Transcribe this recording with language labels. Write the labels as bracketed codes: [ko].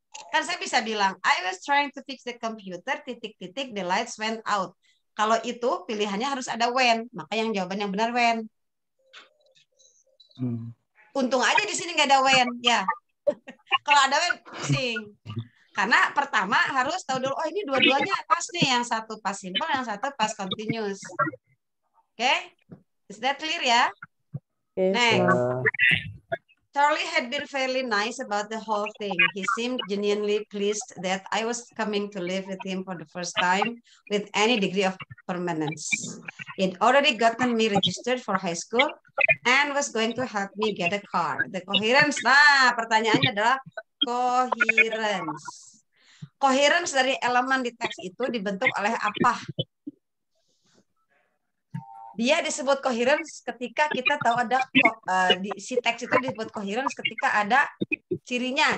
[id] Kan saya bisa bilang, [en] I was trying to fix the computer, [id] titik-titik, [en] the lights went out. [id] Kalau itu pilihannya harus ada when. Maka yang jawaban yang benar when. Untung aja di sini nggak ada when. Ya. Kalau ada when, pusing. Karena pertama harus tahu dulu, oh ini dua-duanya pas nih. Yang satu pas simple, yang satu pas continuous. Oke? [en] Is that clear [id] ya? [en] Yes. Next. Charlie had been fairly nice about the whole thing. He seemed genuinely pleased that I was coming to live with him for the first time with any degree of permanence. He'd already gotten me registered for high school and was going to help me get a car. The coherence, [id] nah pertanyaannya adalah coherence. Coherence dari elemen di teks itu dibentuk oleh apa? Dia disebut coherence ketika kita tahu ada si teks itu disebut coherence ketika ada cirinya.